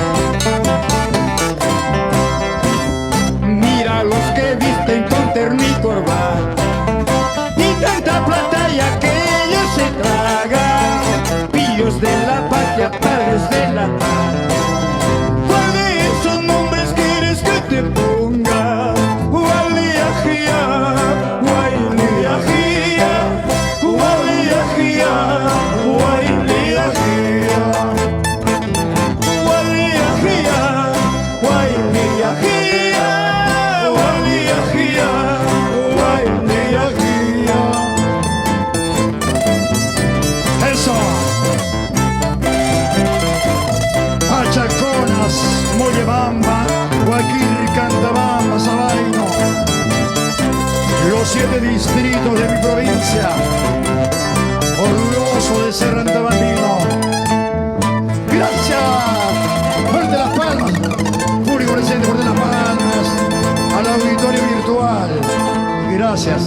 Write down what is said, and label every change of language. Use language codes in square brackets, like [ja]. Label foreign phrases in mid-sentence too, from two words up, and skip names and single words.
[es] Mira los que visten con terno y corbata y tanta plata ya que ellos se tragan. Pillos de la patria, padres de la patria. ¿Cuál de esos nombres quieres que te ponga? Ualiajía, ualiajía, ualiajía, ualiajía, ualiajía, ualiajía, ualiajía, ualiajía. Eso. Pachaconas, Mollebamba, Guaquil, Cantabamba, Sabaino. Los 7 distritos de mi provincia. Orgulloso de ser antabambino. Gracias. Fuerte las palmas. Público presente, fuerte las palmas. Al auditorio virtual. Gracias.